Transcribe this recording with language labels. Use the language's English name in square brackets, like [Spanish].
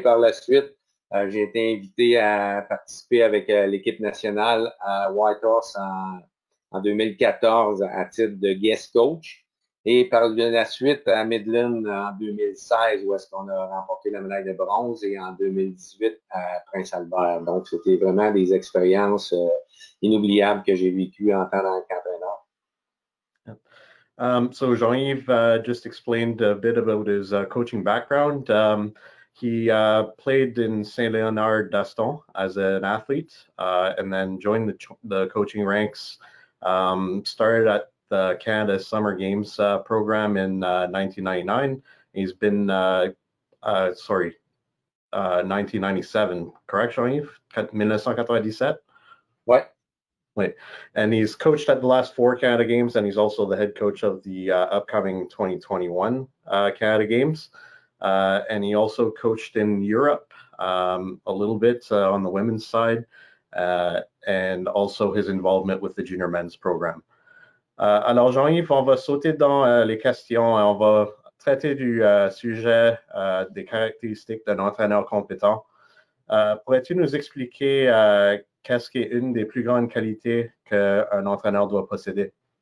[French] Et par la suite, j'ai été invité à participer avec l'équipe nationale à Whitehorse en 2014 à titre de [English] guest coach. [French] Et par la suite, à Midland en 2016, où est-ce qu'on a remporté la médaille de bronze, et en 2018 à Prince-Albert. Donc, c'était vraiment des expériences inoubliables que j'ai vécues en tant qu'entraîneur. [English] So Jean-Yves just explained a bit about his coaching background. He played in Saint-Léonard-d'Aston as an athlete and then joined the coaching ranks, started at the Canada Summer Games program in 1999. He's been, 1997, correct, Jean-Yves? 1997? What? Wait, and he's coached at the last 4 Canada Games, and he's also the head coach of the upcoming 2021 Canada Games. And he also coached in Europe a little bit on the women's side, and also his involvement with the junior men's program. [French] Alors, Jean-Yves, on va sauter dans les questions. On va traiter du sujet des caractéristiques d'un entraîneur compétent. Pourrais-tu nous expliquer qu'est-ce qui est une des plus grandes qualités qu'un entraîneur doit posséder?